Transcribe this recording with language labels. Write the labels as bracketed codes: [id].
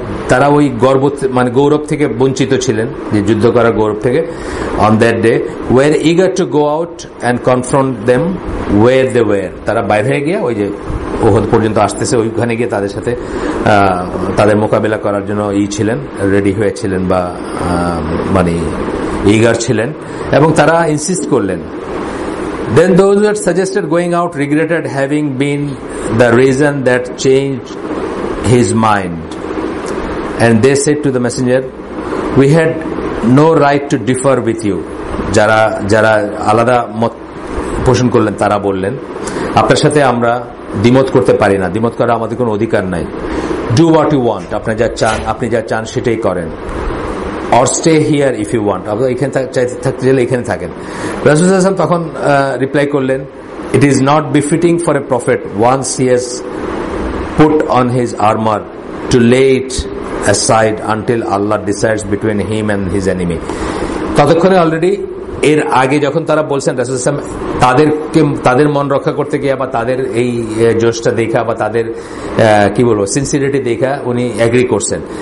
[bn] তারা ওই মানে গৌরব থেকে বঞ্চিত ছিলেন, যে যুদ্ধ করার গৌরব থেকে, [en] on that day were eager to go out and confront them where they were, [bn] তারা বাইরে হয়ে গিয়ে ওই যে ওহদ পর্যন্ত আসতেছে, ওইখানে গিয়ে তাদের সাথে তাদের মোকাবেলা করার জন্য ছিলেন, রেডি হয়েছিলেন বা মানে ইগার ছিলেন, এবং তারা ইনসিস্ট করলেন। [en] Then those who had suggested going out regretted having been the reason that changed his mind, and they said to the messenger, we had no right to differ with you. [bn] যারা আলাদা মত পোষণ করলেন তারা বললেন, আপনার সাথে আমরা দ্বিমত করতে পারি না, দ্বিমত করা আমাদের কোনো অধিকার নাই। [en] do what you want, [bn] আপনি যা চান সেটাই করেন, [en] or stay here if you want, [bn] আপনি এখানে থাকতে চাইলে এখানে থাকেন। রাসূল সাল্লাল্লাহু আলাইহি ওয়াসাল্লাম তখন রিপ্লাই করলেন, [en] it is not befitting for a prophet once he has put on his armor to lay it aside until Allah decides between him and his enemy. [bn] ততক্ষণে অলরেডি এর আগে যখন তারা বলছেন, রাসূল সাল্লাল্লাহু আলাইহি ওয়াসাল্লাম তাদের মন রক্ষা করতে গিয়ে বা তাদের এই জোশটা দেখা বা তাদের কি বলবো সিনসিয়ারিটি দেখা উনি এগ্রি করছেন।